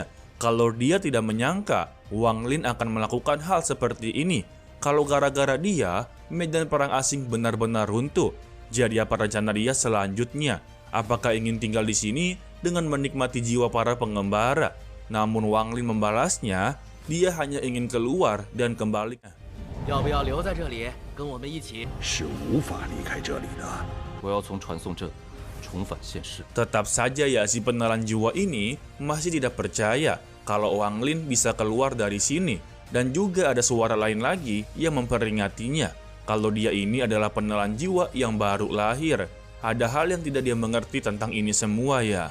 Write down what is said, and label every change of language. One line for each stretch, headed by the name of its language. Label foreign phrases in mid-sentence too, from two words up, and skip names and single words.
Indonesian: Kalau dia tidak menyangka Wang Lin akan melakukan hal seperti ini. Kalau gara-gara dia, medan perang asing benar-benar runtuh. Jadi apa rencana dia selanjutnya? Apakah ingin tinggal di sini dengan menikmati jiwa para pengembara? Namun Wang Lin membalasnya, dia hanya ingin keluar dan kembali.
Chinese: 要不要留在这里，跟我们一起？是无法离开这里的。我要从传送阵重返现实。
Indonesian: Tetap saja ya si penelan jiwa ini masih tidak percaya kalau Wang Lin bisa keluar dari sini. Dan juga ada suara lain lagi yang memperingatinya kalau dia ini adalah penelan jiwa yang baru lahir. Ada hal yang tidak dia mengerti tentang ini semua ya.